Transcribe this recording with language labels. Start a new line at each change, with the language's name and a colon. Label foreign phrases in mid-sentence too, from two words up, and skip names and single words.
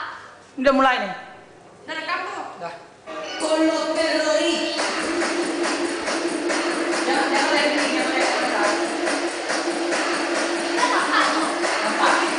Indonesian: Udah mulai nih. Dari kamu. Dah.
Spanish: Con los terroristas.
Indonesian: Jangan lihat ini, jangan lihat kamera. Nampak.